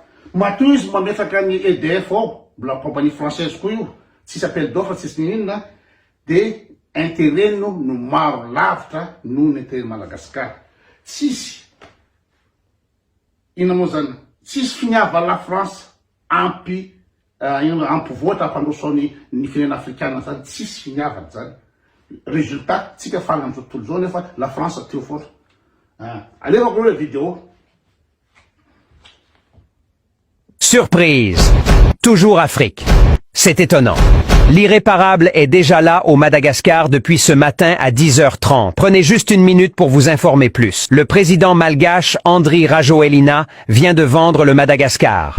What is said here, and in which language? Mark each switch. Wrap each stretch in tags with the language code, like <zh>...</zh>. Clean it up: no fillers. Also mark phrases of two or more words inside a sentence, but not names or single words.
<mg>matoa izy mametraka ny EDF ao</mg> <fr>la compagnie française</fr> <mg>koa io tsisy</mg> <fr>appel d'offre</fr> <mg>tsisy ninona</mg> <fr>de intérêt</fr> <mg>no maro lavitra noho ny intérêt Madagascar tsisy ina moa zany tsisy finiava la France ampy voatra ampandrosaony ny firenena afrikana zany tsisy finiavana zany résultat tsika fana am'izao tontolo zao nefa la France teo foana alevako</mg> <fr>le vidéo. Surprise! Toujours Afrique. C'est étonnant. L'irréparable est déjà là au Madagascar depuis ce matin à 10h30. Prenez juste une minute pour vous informer plus. Le président malgache Andry Rajoelina vient de vendre le Madagascar.</fr>